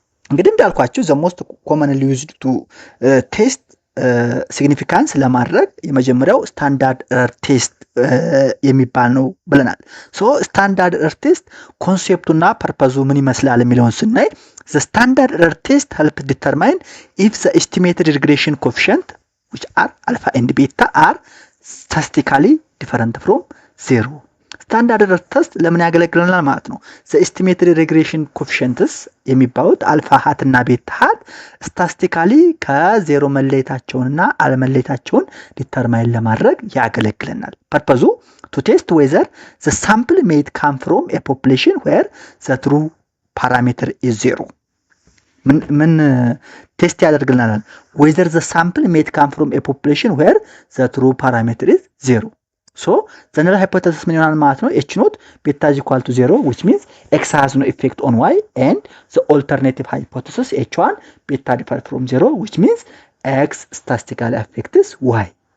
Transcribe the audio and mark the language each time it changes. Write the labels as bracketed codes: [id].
[am] እንግዲህ እንዳልኳችሁ [en] the most commonly used to test significance [am] ለማድረግ የመጀመሪያው ስታንዳርድ ኤረር ቴስት የሚባል ነው ብለናል። ሶ ስታንዳርድ ኤረር ቴስት ኮንሴፕቱና ፐርፐዙ ምን ይመስላል የሚለውን ስናይ [en] the standard error test help determine if the estimated regression coefficient which are alpha and beta are statistically different from 0. [am] ስታንዳርድ ኤረር ቴስት ለምን ያገለግለናል ማለት ነው? [en] the estimated regression coefficients [am] የሚባሉት አልፋ ሃት እና ቤታ ሃት ስታቲስቲካሊ ከዜሮ መለየታቸውንና አለመለየታቸውን ዲተርማይን ለማድረግ ያገለግለናል። ፐርፐዙ [en] to test whether the sample may come from a population where the true parameter is 0. [am] ምን ቴስት ያደርግልናል? [en] whether the sample may come from a population where the true parameter is 0. so the null hypothesis [am] ምን ይሆናል ማለት ነው? [en] h not beta is equal to 0 which means x has no effect on y, and the alternative hypothesis h1 beta differ from 0 which means x statistically affects y.